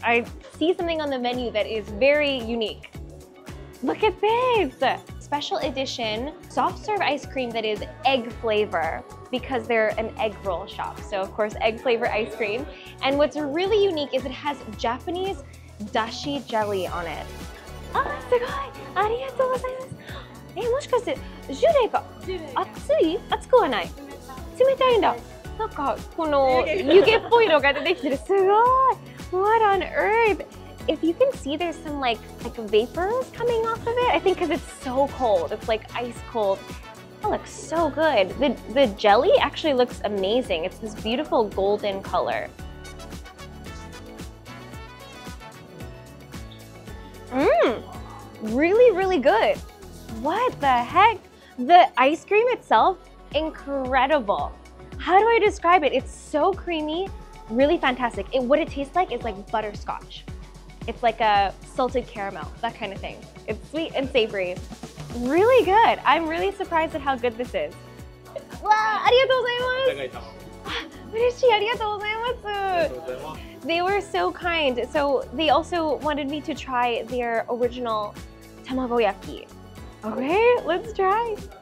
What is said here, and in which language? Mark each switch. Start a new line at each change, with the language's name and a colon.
English: I see something on the menu that is very unique. Look at this! Special edition soft serve ice cream that is egg flavor, because they're an egg roll shop. So of course, egg flavor ice cream. And what's really unique is it has Japanese dashi jelly on it.
Japanese: Ah, すごい! ありがとうございます。もしかしてジュレが熱くはない。冷たいんだ。なんかこの湯気っぽいのが出てきてる。すごい!
English: What on earth? If you can see, there's some like vapors coming off of it. I think because it's so cold. It's like ice cold. That looks so good. The jelly actually looks amazing. It's this beautiful golden color. Really, really good. What the heck? The ice cream itself, incredible. How do I describe it? It's so creamy, really fantastic. What it tastes like is like butterscotch. It's like a salted caramel, that kind of thing. It's sweet and savory. Really good. I'm really surprised at how good this is.
Japanese: Wow, ありがとうございます。嬉しい、ありがとうございます。
English: They were so kind. So they also wanted me to try their original tamagoyaki. Okay, let's try.